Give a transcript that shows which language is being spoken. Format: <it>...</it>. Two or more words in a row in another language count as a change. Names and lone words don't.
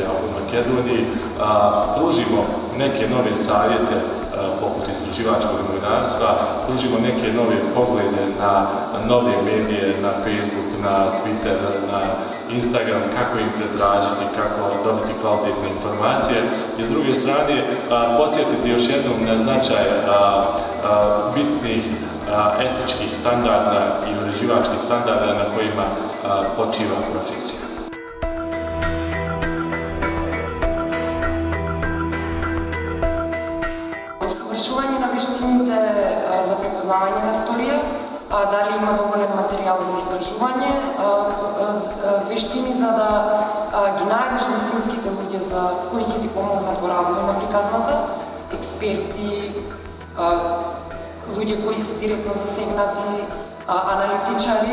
<hr>u Makedoniji, pružimo neke nove savjete poput istraživačkog novinarstva, pružimo neke nove poglede na nove medije, na Facebook, na Twitter, na Instagram, kako im pretražiti, kako dobiti kvalitetne informacije i s druge strane podsjetiti još jednom na značaj bitnih etičkih standarda i uređivačkih standarda na kojima počiva profesija.</hr> <mk>Усовршување на вештините за препознавање на сторија, дали има доволен материјал за истражување, вештини за да ги најдеш вистинските луѓе за кои ќе ти помогнат во развој на приказната, експерти, луѓе кои се директно засегнати, аналитичари.</mk>